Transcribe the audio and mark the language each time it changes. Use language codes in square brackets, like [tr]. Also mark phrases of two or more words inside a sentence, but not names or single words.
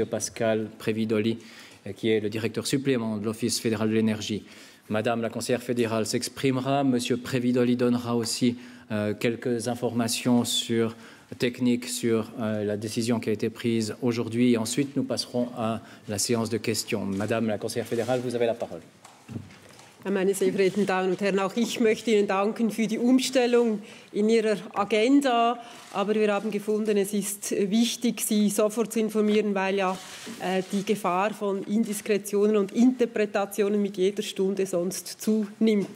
[fr] Pascal Previdoli, qui est le directeur supplément de l'Office fédéral de l'énergie. Madame la conseillère fédérale s'exprimera, M. Previdoli donnera aussi quelques informations techniques sur la décision qui a été prise aujourd'hui. Et ensuite, nous passerons à la séance de questions. Madame la conseillère fédérale, vous avez la parole. [de] Meine sehr verehrten Damen und Herren, auch ich möchte Ihnen danken für die Umstellung in Ihrer Agenda. Aber wir haben gefunden, es ist wichtig, Sie sofort zu informieren, weil ja die Gefahr von Indiskretionen und Interpretationen mit jeder Stunde sonst zunimmt.